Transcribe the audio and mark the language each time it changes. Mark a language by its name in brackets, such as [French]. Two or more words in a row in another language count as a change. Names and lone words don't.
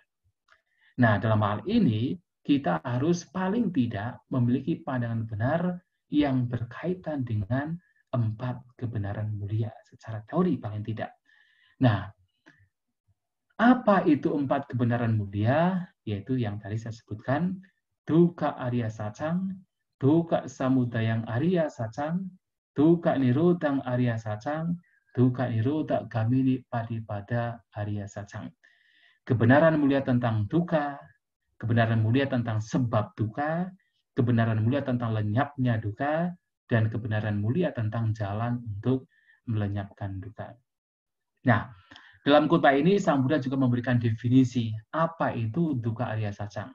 [Indonesian] Nah, dalam hal ini, kita harus paling tidak memiliki pandangan benar yang berkaitan dengan 4 kebenaran mulia secara teori paling tidak. Nah, apa itu 4 kebenaran mulia? Yaitu yang tadi saya sebutkan, [Pali] dukkha arya sacang, dukkha samudayang arya sacang, dukkha nirodhang arya sacang, dukkha nirodha gamini padipada arya sacang. [Indonesian] Kebenaran mulia tentang dukkha, kebenaran mulia tentang sebab dukkha, kebenaran mulia tentang lenyapnya dukkha, dan kebenaran mulia tentang jalan untuk melenyapkan dukkha. Nah, dalam khotbah ini Sang Buddha juga memberikan definisi apa itu [Pali] dukkha arya sacang.